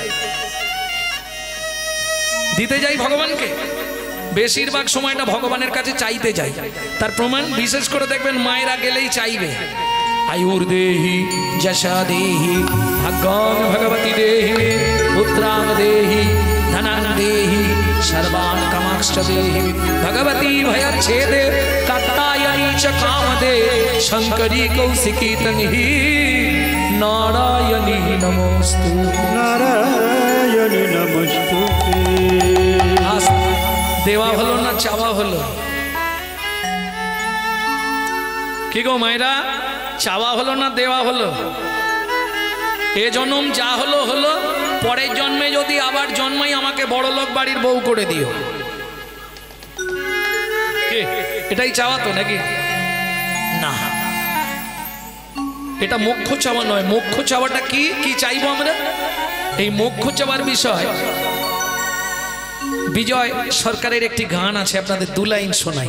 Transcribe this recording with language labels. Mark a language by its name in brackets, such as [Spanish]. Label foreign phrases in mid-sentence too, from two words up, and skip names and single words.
[Bangla] দিতে যাই ভগবানকে, বেশিরভাগ সময়টা ভগবানের কাছে চাইতে যাই। তার প্রমাণ বিশেষ করে দেখবেন মায়েরা গেলেই চাইবে, [Sanskrit] আয়ুর দেহি যশা দেহি ভাগ্যং ভগবতী দেহি পুত্রাং দেহি ধনাং দেহি सर्वान कामाक्ष देहि भगवती भयच्छेदे कात्यायनी च कामदे शंकरी कौशिकी तन्हि नारायणी नमोस्तु नारायणी नमस्तुते। [Bangla] দেওয়া হলো না চাওয়া হলো? কি গো মায়েরা, চাওয়া হলো না দেওয়া হলো? এ জন্ম যা হলো হলো, পরের জন্মে যদি আবার জন্মাই আমাকে বড় লোক বাড়ির বউ করে দিও। এটাই চাওয়া তো নাকি? না, এটা মোক্ষ চাওয়া নয়। মোক্ষ চাওয়াটা কি? কি চাইবো আমরা? এই মোক্ষ চাওয়ার বিষয় বিজয় সরকারের একটি গান আছে, আপনাদের 2 লাইন শোনাই।